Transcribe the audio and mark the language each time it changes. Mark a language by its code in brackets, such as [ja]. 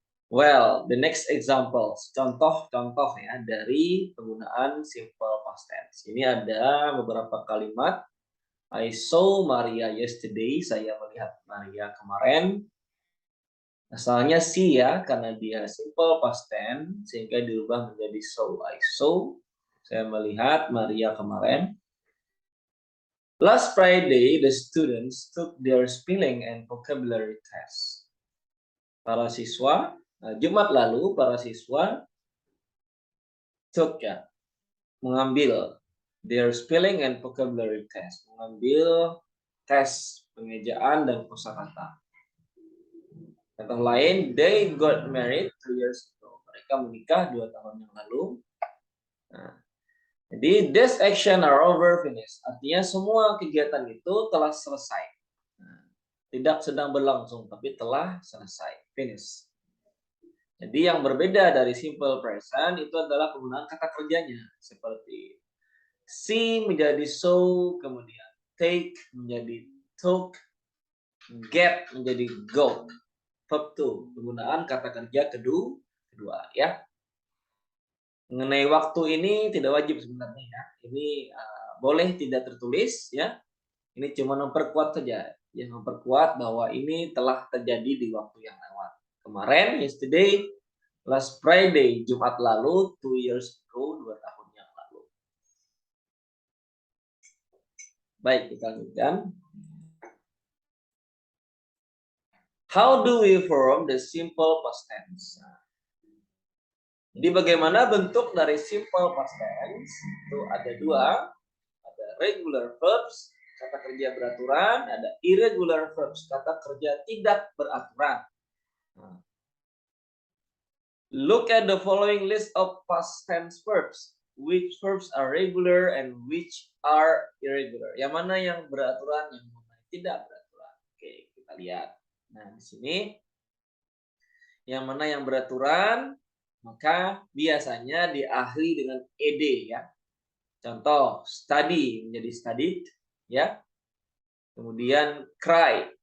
[en] Well, the next examples, [id] contoh-contoh ya dari penggunaan [en] simple past tense. [id] Ini ada beberapa kalimat. [en] I saw Maria yesterday, [id] saya melihat Maria kemarin. Asalnya see ya, karena dia simple past tense, sehingga dirubah menjadi saw. [en] I saw, [id] saya melihat Maria kemarin. [en] Last Friday, the students took their spelling and vocabulary test. [id] Para siswa, Jumat lalu, para siswa [en] took [id] ya, mengambil [en] their spelling and vocabulary test, [id] mengambil tes pengejaan dan kosakata. Contoh lain, [en] they got married 2 years ago. [id] Mereka menikah 2 tahun yang lalu. Nah, jadi [en] this action are over, finished. [id] Artinya semua kegiatan itu telah selesai. Nah, tidak sedang berlangsung, tapi telah selesai, finish. Jadi yang berbeda dari simple present itu adalah penggunaan kata kerjanya. Seperti see menjadi so, kemudian take menjadi took, Get menjadi go. Verb to, penggunaan kata kerja kedua ya. Mengenai waktu ini tidak wajib sebenarnya ya. Ini boleh tidak tertulis ya. Ini cuma memperkuat saja. Yang memperkuat bahwa ini telah terjadi di waktu yang lewat. Kemarin, yesterday, [en] last Friday, [id] Jumat lalu, [en] 2 years ago, [id] 2 tahun yang lalu. Baik, kita lanjutkan. [en] How do we form the simple past tense? [id] Jadi bagaimana bentuk dari simple past tense? Itu ada dua. Ada regular verbs, kata kerja beraturan. Ada irregular verbs, kata kerja tidak beraturan. [en] Look at the following list of past tense verbs. Which verbs are regular and which are irregular? [id] Yang mana yang beraturan, yang mana tidak beraturan? Oke, kita lihat. Nah, di sini yang mana yang beraturan, maka biasanya diakhiri dengan ed ya. Contoh, study menjadi studied ya. Kemudian cry.